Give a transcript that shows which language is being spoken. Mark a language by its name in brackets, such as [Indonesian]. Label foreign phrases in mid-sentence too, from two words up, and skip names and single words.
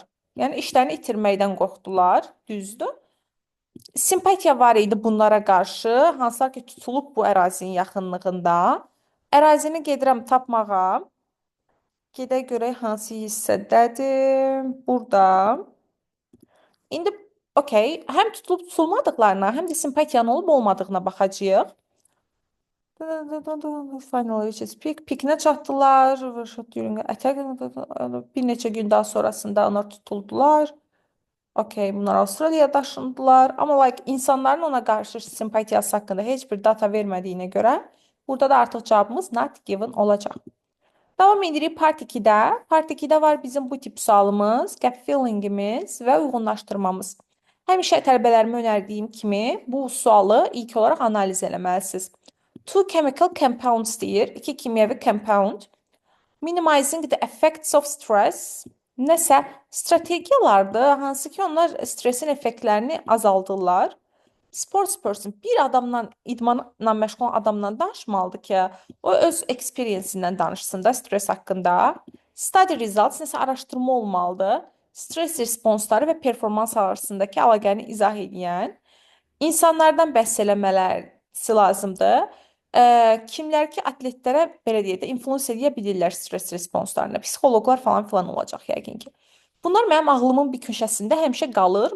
[Azerbaijani] Yəni işlərini itirməkdən qorxdular, düzdür. Simpatiya var idi bunlara qarşı, hansılar ki, tutulub bu ərazinin yaxınlığında. Ərazini gedirəm tapmağa. Gedək görək hansı hissədədir. Burada. İndi Okey, həm tutulub tutulmadıqlarına, həm də simpatiyanın olub olmadığına baxacağıq. [English] Final which is peak. [Azerbaijani] Peakinə çatdılar. [English] Worship during attack. [Azerbaijani] Bir neçə gün daha sonrasında onlar tutuldular. Okey, bunlar Avustraliyaya daşındılar. Amma like insanların ona qarşı simpatiyası haqqında heç bir data vermədiyinə görə burada da artıq cavabımız [English] not given [Azerbaijani] olacaq. Davam edirik part 2-də. Part 2-də var bizim bu tip sualımız, gap fillingimiz və uyğunlaşdırmamız. Həmişə tələbələrimə önərdiyim kimi bu sualı ilk olaraq analiz eləməlisiniz. [English] Two chemical compounds [Azerbaijani] deyir. İki kimyəvi compound. [English] Minimizing the effects of stress. [Azerbaijani] Nəsə strategiyalardır, hansı ki onlar stressin effektlərini azaldırlar. Sportsperson bir adamla, idmanla məşğul olan adamla danışmalıdır ki, o öz experience-indən danışsın da stres haqqında. [English] Study results [Azerbaijani] nəsə araşdırma olmalıdır. Stress responsları və performans arasındakı əlaqəni izah edən insanlardan bəhs eləmələri lazımdır. Kimlər ki, atletlərə belə deyək də influence edə bilirlər stres responslarına. Psixoloqlar falan filan olacaq yəqin ki. Bunlar mənim ağlımın bir köşəsində həmişə qalır.